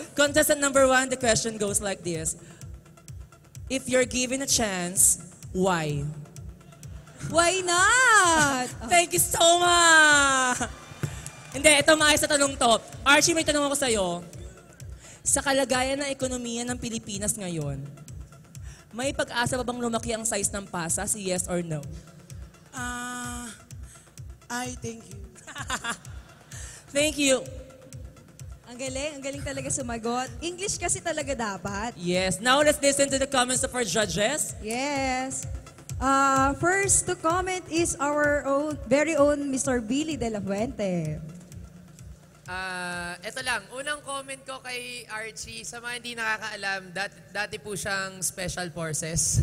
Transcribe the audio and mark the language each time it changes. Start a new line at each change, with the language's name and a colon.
English: Contestant number 1, the question goes like this. If you're given a chance, why? Why not? Thank you so much!
Filipino: Hindi, ito maayos sa tanong to. Archie, may tanong ako sa'yo. Sa kalagayan ng ekonomiya ng Pilipinas ngayon, may pag-asa pa bang lumaki ang size ng pasas?
English: Yes or no? I thank you. Thank you.
Filipino: Ang galing talaga sumagot. English kasi talaga dapat.
English: Yes. Now let's listen to the comments of our judges. Yes. First to comment is our very own Mr. Billy De La Fuente.
Filipino: Ito lang, unang comment ko kay Archie, sa mga hindi nakakaalam, dati po siyang Special Forces.